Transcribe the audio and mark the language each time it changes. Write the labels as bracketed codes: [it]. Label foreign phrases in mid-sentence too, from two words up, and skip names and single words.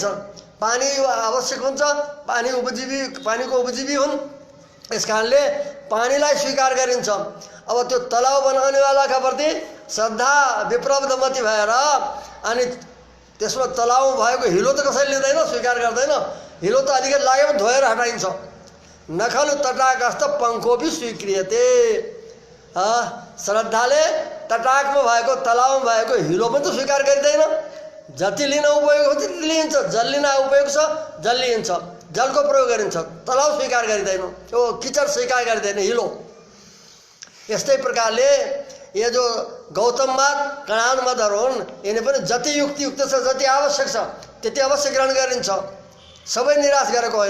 [ne] पानी आवश्यक हुन्छ, पानीको उपजीवी हुन्, यस कारणले पानीलाई स्वीकार गरिन्छ। अब त्यो तलाउ बनाउनेवालाका प्रति श्रद्धा विप्रवधमती भएर अनि त्यसमा तलाउ भएको हिलो त कसैले लिँदैन, स्वीकार गर्दैन। हिलो त अलिकति लाग्यो भने धोएर हटाइन्छ। [sa] नखलु तटाकस्थ पङ्कोपि स्वीक्रियते, [ne] श्रद्धाले तटाकमा भएको तलाउमा भएको हिलो पनि त स्वीकार गरिँदैन। जति लिन उपयोग हुन्छ त्यति लिइन्छ, जल लिन उपयोग छ जल लिइन्छ, जलको प्रयोग गरिन्छ, तलाउ स्वीकार गरिँदैन, त्यो किचड स्वीकार गरिँदैन, हिलो। यस्तै प्रकारले यो जो गौतम मत कणाद मतहरू हुन्, यिनी पनि जति युक्तियुक्त छ, जति आवश्यक छ त्यति अवश्य ग्रहण गरिन्छ, सबै निराश गरेको होइन।